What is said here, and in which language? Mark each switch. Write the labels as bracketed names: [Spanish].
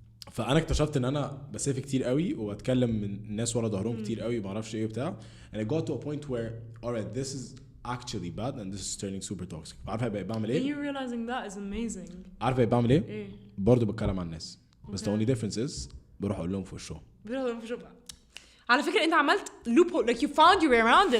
[Arabic] فانا اكتشفت ان انا بسيف كتير قوي وبتكلم من الناس ورا ظهرهم كتير قوي ما اعرفش ايه وبتاع, [English] and I got to a point where alright this is actually bad and this is turning super toxic. [Arabic] عارفه بقى بعمل ايه؟ [English] You realizing that is amazing. [Arabic] عارفه بقى بعمل ايه؟ برضه بتكلم عن الناس, بس [English] the only difference is [Arabic] بروح اقول لهم في وشهم. على فكرة انت عملت [English] loophole, like you found your way around it.